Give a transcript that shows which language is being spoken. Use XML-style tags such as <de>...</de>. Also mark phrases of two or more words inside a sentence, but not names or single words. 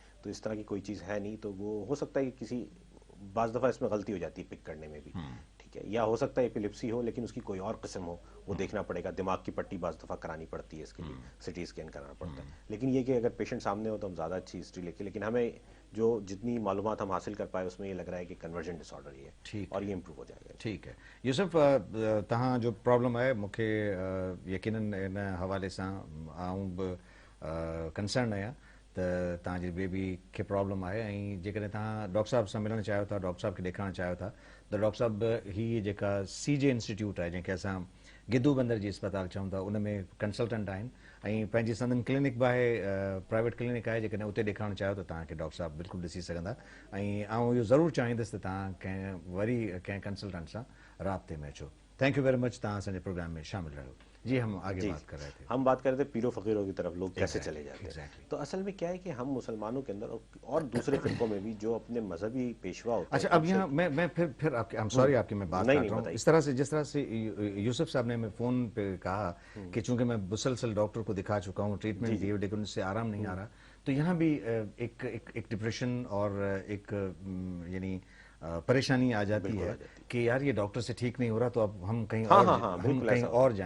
<ur>تو اس طرح کی کوئی چیز ہے نہیں. تو وہ ہو سکتا ہے کہ کسی بعض دفعہ اس میں غلطی ہو جاتی ہے پک کرنے میں بھی, ٹھیک ہے, یا ہو سکتا ہے ایپیلیپسی ہو لیکن اس کی کوئی اور قسم ہو, وہ دیکھنا پڑے گا. دماغ کی پٹی بعض دفعہ کرانی پڑتی ہے اس کے لیے,</ur> <en>CT scan</en> <ur>کرانا پڑتا ہے. لیکن یہ کہ اگر پیشنٹ سامنے ہو تو ہم زیادہ اچھی ہسٹری لے کے, لیکن ہمیں جو جتنی معلومات ہم حاصل کر پائے اس میں یہ لگ رہا ہے کہ</ur> <en>conversion disorder</en> <ur>ہی ہے اور یہ امپروو ہو جائے گا. ٹھیک ہے یوسف,</ur> <sd>तव्हां जो प्रॉब्लम आहे मूंखे यकीनन इन हवाले सां आऊं बि कंसर्न आहियां त तव्हांजी बेबी खे प्रॉब्लम आहे, ऐं जेकॾहिं तव्हां डॉक्टर साहब सां मिलणु चाहियो था, डॉक्टर साहब खे ॾेखारणु चाहियो था, त डॉक्टर साहब हीअ जेका CJ इंस्टीट्यूट आहे जंहिंखे असां गिद्धू बंदर जी अस्पताल चऊं था, उन में कंसल्टेंट आहिनि, ऐं पंहिंजी संदन क्लिनिक बि आहे,</sd> <en>private clinic</en> <sd>आहे, जेकॾहिं उते ॾेखारणु चाहियो त तव्हांखे डॉक्टर साहब बिल्कुलु ॾिसी सघंदा. ऐं आउं इहो ज़रूरु चाहींदुसि त तव्हां कंहिं वरी कंहिं कंसल्टेंट सां राब्ते में अचो.</sd> <en>thank you very much,</en> <sd>तव्हां असांजे प्रोग्राम में शामिल रहो.</sd> <ur>جی ہم آگے بات کر رہے تھے, ہم بات کر رہے تھے پیروں فقیروں کی طرف لوگ کیسے چلے جاتے ہیں. تو اصل میں کیا ہے کہ ہم مسلمانوں کے اندر اور دوسرے فرقوں میں بھی جو اپنے مذہبی پیشوا ہوتے ہیں. اچھا اب یہاں میں پھر آپ کے سوری آپ کی میں بات کر رہا ہوں, اس طرح سے جس طرح سے یوسف صاحب نے ہمیں فون پہ کہا کہ چونکہ میں مسلسل ڈاکٹر کو دکھا چکا ہوں, ٹریٹمنٹ دیے لیکن اس سے آرام نہیں آ رہا, تو یہاں بھی ایک ڈپریشن اور ایک یعنی پریشانی آ جاتی ہے کہ یار یہ ڈاکٹر سے ٹھیک نہیں ہو رہا, تو اب ہم کہیں اور جائیں.</ur>